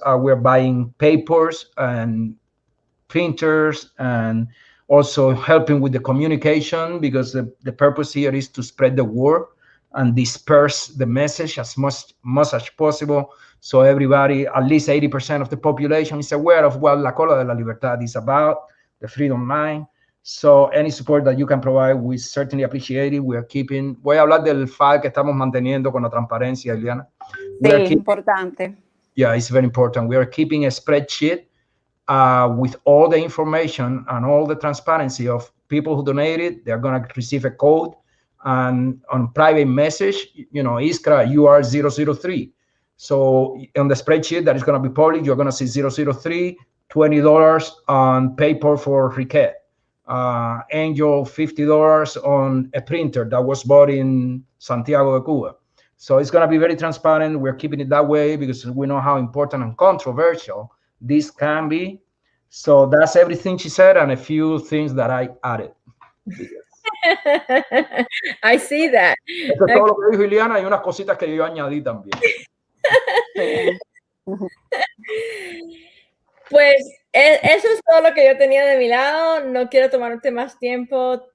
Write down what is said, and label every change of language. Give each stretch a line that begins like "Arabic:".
English: We're buying papers and printers, and also helping with the communication, because the purpose here is to spread the word and disperse the message as much as possible, so everybody, at least 80% of the population, is aware of what La Cola de la Libertad is about, the freedom line. So any support that you can provide, we certainly appreciate it.
Spanish: Voy a hablar del file que estamos manteniendo con la transparencia, Iliana. Sí, importante.
English: Yeah, it's very important. We are keeping a spreadsheet with all the information and all the transparency of people who donated. They're going to receive a code, and on private message, Iskra, you are 003. So on the spreadsheet that is going to be public, you're going to see 003, $20 on paper for Riquet, Angel, $50 on a printer that was bought in Santiago de Cuba. So it's going to be very transparent. We're keeping it that way because we know how important and controversial this can be. So that's everything she said, and a few things that I added. I see that.
Spanish: Eso es todo lo que dijo Iliana, y unas cositas que yo añadí también. Sí. Pues eso es todo lo que yo tenía de mi lado. No quiero tomarte más tiempo.